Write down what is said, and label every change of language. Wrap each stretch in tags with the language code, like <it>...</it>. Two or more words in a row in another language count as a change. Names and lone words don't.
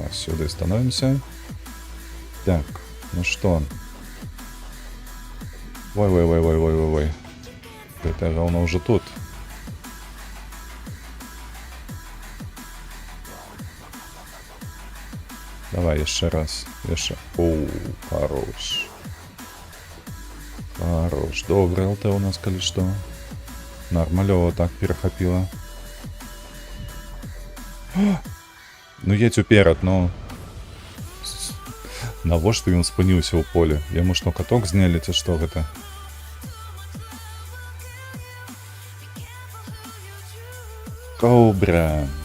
<be>Сюды становімся. Так, ну што? Ой. Гэтае гаўно ўжо тут. Давай яшчэ раз. Яшчэ. Оу, хорош. Хорош. Добры ЛТ у нас, калі што. Нармалёва так перахапіла. Ну едзь уперад, ну. Навошта ён спыніўся ў поле? Яму што, каток знялі, ці што гэта? Кобра.</be>